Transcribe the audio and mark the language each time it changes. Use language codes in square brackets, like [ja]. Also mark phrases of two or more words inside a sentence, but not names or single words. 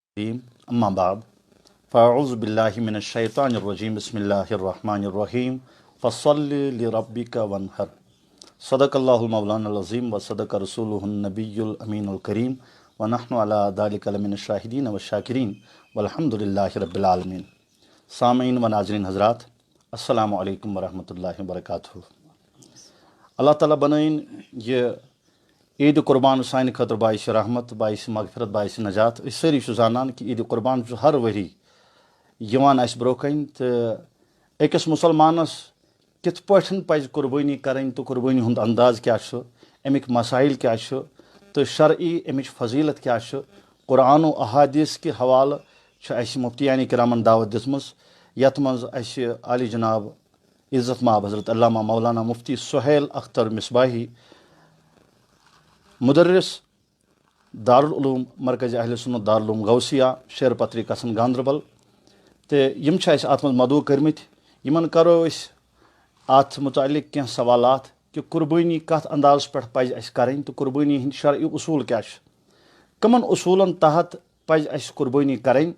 [ar] اما بعد فاعوذ باللہ من الشیطان الرجیم بسم اللہ الرحمن الرحیم فصل لربک وانحر صدق اللہ المولانا العظیم و صدق رسولہ النبی الامین الکریم ونحن علی ذلک لمن الشاہدین والشاکرین والحمد للہ رب العالمین۔ [ur] سامعین و ناظرین حضرات، [ar] السلام علیکم ورحمۃ اللہ وبرکاتہ۔ [ks] اللہ تعالیٰ بنائن یہ عید قربان سانہ خاطر باعث رحمت، باعث مغفرت، باعث نجات۔ اس ساری زانان کہ عید قربان ہر ؤری اس برو کن تو أکس مسلمانس کت پٲٹھۍ پزِ قربٲنی کرٕنۍ تو قربٲنی ہُنٛد انداز کیا چھُ، امیک مسائل کیا چھُ تو شرعی امچ فضیلت کیا چھُ، [ur] قرآن و احادیث کے حوالہ [ks] چھُ اسہِ مفتیان کرامن دعوت دِژمٕژ، یتھ منٛز اسہِ عالی جناب عزت مآب حضرت علامہ مولانا مفتی سہیل اختر مصباحی مدرس دارالعلوم مرکز اہل سنت دارالعلوم غوثیہ شیر پتری کسن گاندربل تو یم چھِ اسہِ اتھ منٛز مدعو کٔرمٕتۍ۔ یمن کرو أسۍ اتھ متعلق کینٛہہ سوالات کہ قربٲنی کتھ اندازس پٮ۪ٹھ پزِ اسہِ کرٕنۍ تو قربٲنی ہٕنٛدۍ شرعی اصوٗل کیاہ چھِ، کمن اصوٗلن تحت پزِ اسہِ قربٲنی کرٕنۍ۔